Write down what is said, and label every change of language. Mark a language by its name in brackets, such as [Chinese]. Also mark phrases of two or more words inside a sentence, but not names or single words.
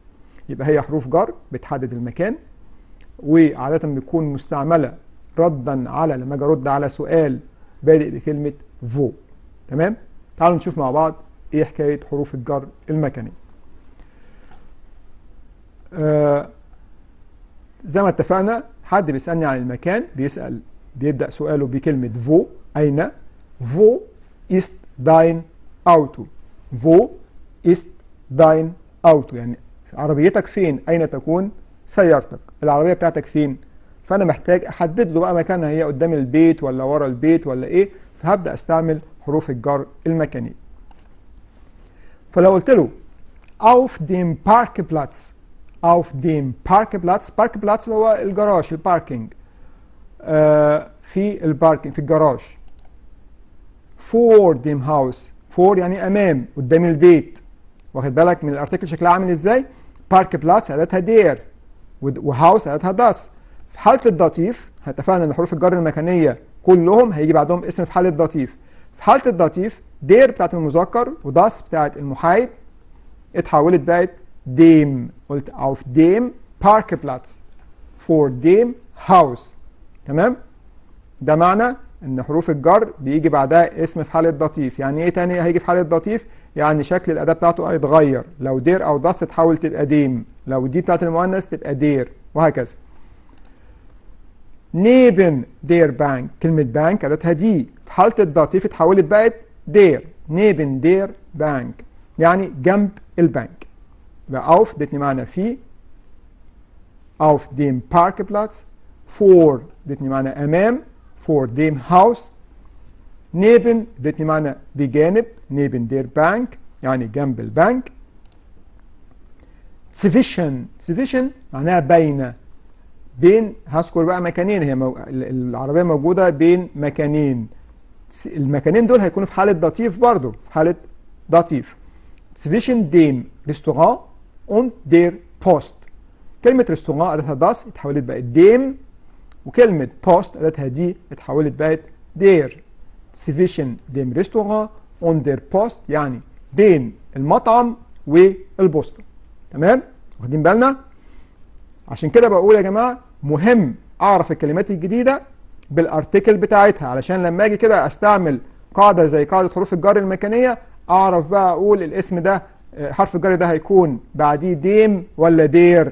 [Arabic] يبقى هي حروف جر بتحدد المكان، وعادة بتكون مستعملة ردا على لما اجي ارد على سؤال بادئ بكلمة فو. تمام؟ تعالوا نشوف مع بعض ايه حكاية حروف الجر المكانية. زي ما اتفقنا، حد بيسألني عن المكان بيبدأ سؤاله بكلمة فو، أين؟ [German] فو ist dein Auto؟ فو ist dein Auto، [Arabic] يعني عربيتك فين؟ أين تكون سيارتك؟ العربية بتاعتك فين؟ فأنا محتاج أحدد له بقى مكانها، هي قدام البيت ولا ورا البيت ولا إيه؟ فهبدأ أستعمل حروف الجر المكانية. فلو قلت له [German] auf dem Parkplatz، auf dem Parkplatz، [Arabic] Parkplatz اللي هو الجراج، الباركينج، في الباركينج في الجراج. [German] for dem Haus، [Arabic] for يعني أمام، قدام البيت. واخد بالك من الارتكل شكلها عامل ازاي؟ Parkplatz أداتها دير، وهاوس أداتها داس. في حالة الداتيف اتفقنا ان حروف الجر المكانية كلهم هيجي بعدهم اسم في حالة الداتيف. في حالة الداتيف دير بتاعت المذكر وداس بتاعت المحايد اتحولت بقت ديم. قلت [German] auf dem Parkplatz، for dem Haus. [Arabic] تمام؟ ده معنى ان حروف الجر بيجي بعدها اسم في حالة داتيف. يعني ايه تاني هيجي في حالة داتيف؟ يعني شكل الأداة بتاعته هيتغير، لو دير أو داس تتحول تبقى ديم، لو دي بتاعت المؤنث تبقى دير، وهكذا. [German] neben der Bank، [Arabic] كلمة بانك أداتها دي، في حالة الداتيف اتحولت بقت دير، [German] neben der Bank [Arabic] يعني جنب البنك. يبقى auf ادتني معنى في، [German] auf dem Parkplatz، [Arabic] for ادتني معنى أمام، [German] for dem Haus، neben [Arabic] ادتني معنى بجانب، [German] neben der Bank [Arabic] يعني جنب البنك. zwischen معناها بين هذكر بقى مكانين، هي العربية موجودة بين مكانين، المكانين دول هيكونوا في حالة داتيف برضو، في حالة داتيف. [German] zwischen dem Restaurant und der Post. [Arabic] كلمة ريستوران أداتها داس اتحولت بقت ديم، وكلمة بوست أداتها دي اتحولت بقت دير. [German] zwischen dem Restaurant und der Post [Arabic] يعني بين المطعم والبوسطة. تمام؟ واخدين بالنا؟ عشان كده بقول يا جماعة مهم أعرف الكلمات الجديدة بالارتكل بتاعتها، علشان لما أجي كده أستعمل قاعدة زي قاعدة حروف الجر المكانية أعرف بقى أقول الاسم ده حرف الجر ده هيكون بعديه ديم ولا دير.